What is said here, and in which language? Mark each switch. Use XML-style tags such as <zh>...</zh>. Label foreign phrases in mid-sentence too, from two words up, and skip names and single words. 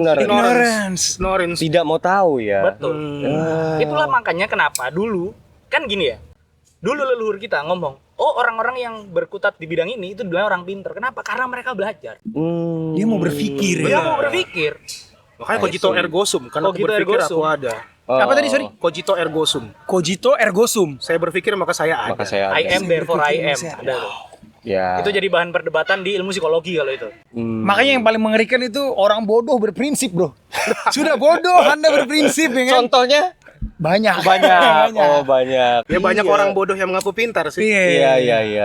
<en>Ignorance. Ignorance.</en> <id>Tidak mau tahu ya. Betul. Ah. Itulah makanya kenapa dulu kan gini ya. Dulu leluhur kita ngomong, oh orang-orang yang berkutat di bidang ini itu dibilang orang pinter. Kenapa? Karena mereka belajar. Dia mau berpikir Dia ya. mau berpikir. Makanya</id> <la>cogito ergo sum,</la> <id>karena aku</id> <la>Cogito ergo</la> <id>berpikir</id> <la>sum.</la> <id>aku ada. Oh. Apa tadi sorry?</id> <la>Cogito ergo sum. Cogito ergo sum.</la> <id>Saya berpikir maka saya ada. Maka saya</id> <en>I</en> <id>ada.</id> <en>am therefore I am.</en> <id>Berpikir, Ada tuh. Ya. Itu jadi bahan perdebatan di ilmu psikologi kalau itu. Makanya yang paling mengerikan itu orang bodoh berprinsip, Bro. Sudah bodoh Anda berprinsip ya kan? Contohnya Banyak. banyak. Oh, banyak. Ya banyak Iya. orang bodoh yang mengaku pintar sih. Iya. Iya.</id>